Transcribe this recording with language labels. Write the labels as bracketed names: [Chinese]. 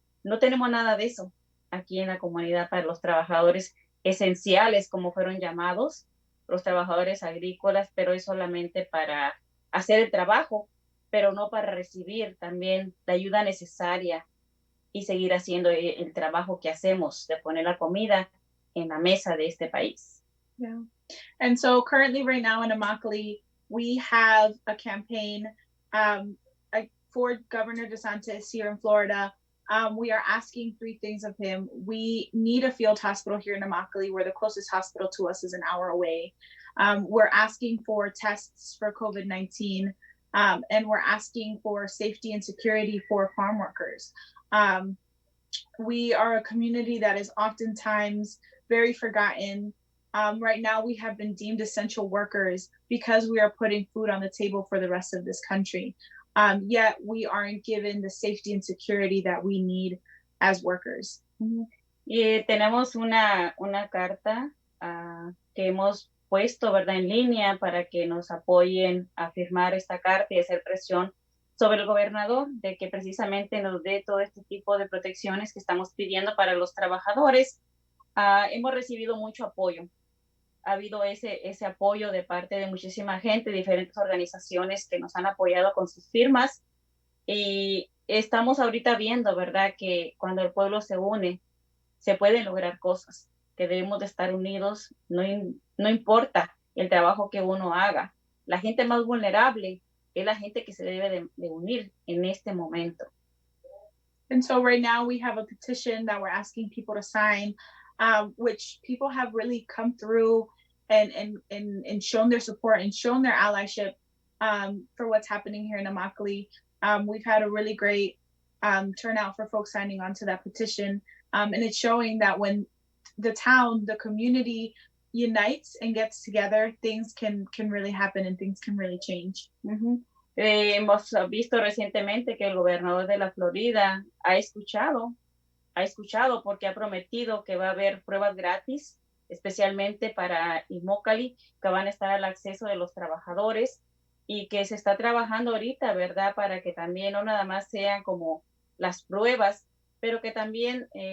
[Spanish] No tenemos nada de eso aquí en la comunidad para los trabajadores esenciales, como fueron llamados, los trabajadores agrícolas, pero es solamente para hacer el trabajo, pero no para recibir también la ayuda necesaria y seguir haciendo el trabajo que hacemos de poner la comida en la mesa de este país. [English] Yeah. And so currently right now in Immokalee, we have a campaign for Governor DeSantis here in Florida. We are asking three things of him. We need a field hospital here in Immokalee, where the closest hospital to us is an hour away. We're asking for tests for COVID-19, and we're asking for safety and security for farm workers. We are a community that is oftentimes very forgotten. Right now, we have been deemed essential workers because we are putting food on the table for the rest of this country. Yet we aren't given the safety and security that we need as workers. [Spanish] Y tenemos una carta que hemos puesto, ¿verdad?, en línea para que nos apoyen a firmar esta carta y hacer presión sobre el gobernador de que precisamente nos dé todo este tipo de protecciones que estamos pidiendo para los trabajadores. Hemos recibido mucho apoyo. Ha habido ese apoyo de parte de muchísima gente, diferentes organizaciones que nos han apoyado con sus firmas. Y estamos ahorita viendo, ¿verdad?, que cuando el pueblo se une, se pueden lograr cosas, que debemos de estar unidos, no importa el trabajo que uno haga. La gente más vulnerable es la gente que se debe de unir en este momento. [English] And so right now we have a petition that we're asking people to sign, which people have really come through and shown their support and shown their allyship for what's happening here in Immokalee. We've had a really great turnout for folks signing on to that petition. And it's showing that when the town, the community unites and gets together, things can really happen and things can really change. [Spanish] Hemos visto recientemente que el gobernador de la Florida ha escuchado porque ha prometido que va a haber pruebas gratis, especialmente para Immokalee, que van a estar al acceso de los trabajadores y que se está trabajando ahorita, ¿verdad?, para que también no nada más sean como las pruebas, pero que también